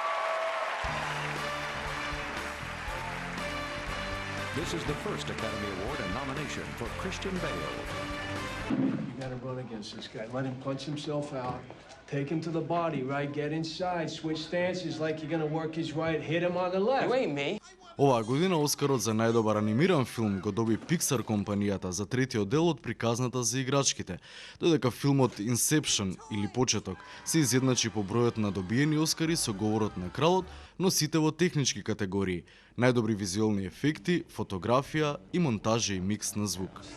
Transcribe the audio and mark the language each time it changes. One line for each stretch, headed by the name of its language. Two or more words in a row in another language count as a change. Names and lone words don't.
English: This is the first Academy Award and nomination for Christian Bale. You gotta run against this guy. Let him punch himself out. Take him to the body, right? Get inside. Switch stances like you're gonna work his right. Hit him on the left. You ain't me.
Macedonian: Оваа година Оскарот за најдобар анимиран филм го доби Pixar компанијата за третиот дел од приказната за играчките, додека филмот Inception или Почеток се изедначи по бројот на добиени Оскари со Говорот на кралот, но сите во технички категории: најдобри визуелни ефекти, фотографија и монтажа и микс на звук.